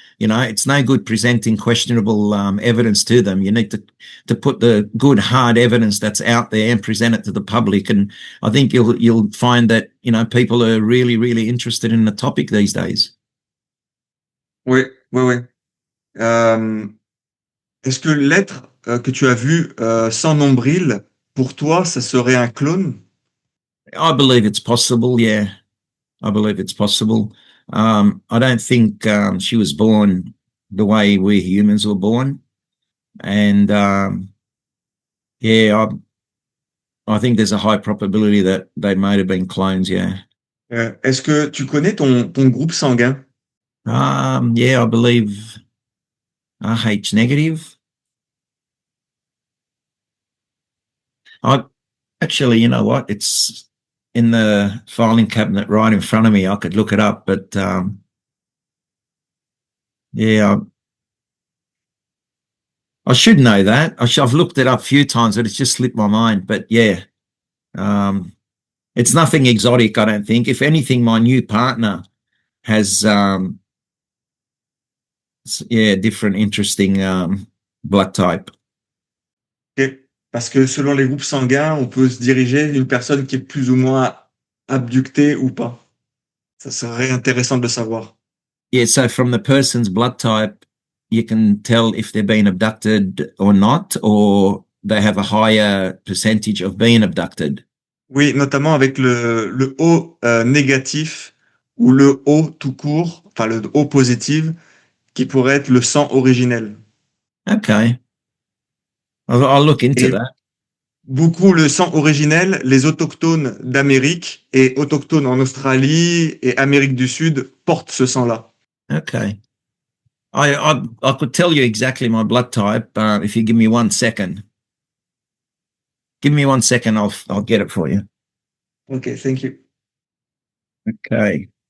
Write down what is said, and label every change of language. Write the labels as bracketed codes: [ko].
[en] It's no good presenting questionable evidence to them. You need to put the good, hard evidence that's out there and present it to the public. And I think you'll find that, people are really, really interested in the topic these days. [fr] Oui, oui, oui. Est-ce que l'être que tu as vu sans nombril, pour toi, ça serait un clone? [en] I believe it's possible, yeah. I believe it's possible. I don't think she was born the way we humans were born. And I think there's a high probability that they might have been clones, yeah. [fr] Est-ce que tu connais ton groupe sanguin? [en] Yeah, I believe RH negative. Actually, you know what? It's in the filing cabinet right in front of me. I could look it up, but I should know that. I've looked it up a few times, but it's just slipped my mind. But yeah, it's nothing exotic, I don't think. If anything, my new partner has different interesting blood type. Okay. [fr] Parce que selon les groupes sanguins, on peut se diriger d'une personne qui est plus ou moins abductée ou pas. Ça serait intéressant de le savoir. [en] Yeah, so from the person's blood type, you can tell if they're being abducted or not, or they have a higher percentage of being abducted. [fr] Oui, notamment avec le O négatif ou le O tout court, enfin le O positif, qui pourrait être le sang originel. [en] Okay. I'll look into that. [fr] Beaucoup le sang originel, les autochtones d'Amérique et autochtones en Australie et Amérique du Sud portent ce sang-là. [en] Okay. I could tell you exactly my blood type if you give me 1 second. Give me 1 second, I'll get it for you. Okay, thank you. Okay.